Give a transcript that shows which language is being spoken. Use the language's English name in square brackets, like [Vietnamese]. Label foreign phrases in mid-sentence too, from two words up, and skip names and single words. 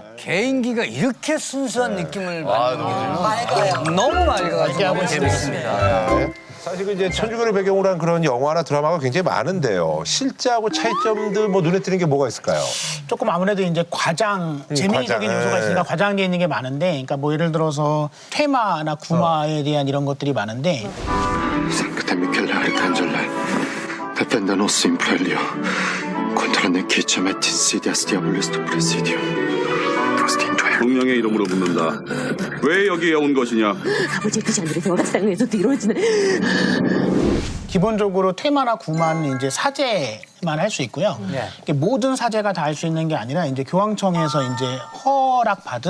[Korean] 개인기가 이렇게 순수한 느낌을 받는 게 너무 맑아가지고 재밌습니다. 사실 그 이제 천주교를 배경으로 한 그런 영화나 드라마가 굉장히 많은데요. 실제하고 차이점들 뭐 눈에 띄는 게 뭐가 있을까요? 조금 아무래도 이제 재미적인 과장, 요소가 있으니까 예. 과장되어 있는 게 많은데, 그러니까 뭐 예를 들어서 테마나 구마에 대한 이런 것들이 많은데. [Latin] Sancta Michele Arcangeli, defenda nos imprelio, contra nequicia et insidias diabolus tu presidium. [Korean] 성령의 이름으로 묻는다. 왜 여기에 온 것이냐? 아버지 그 잔들이 서각상에서 뒤로지는 기본적으로 테마나 구마는 이제 사제만 할 수 있고요. 이게 모든 사제가 다 할 수 있는 게 아니라 이제 교황청에서 이제 허락받은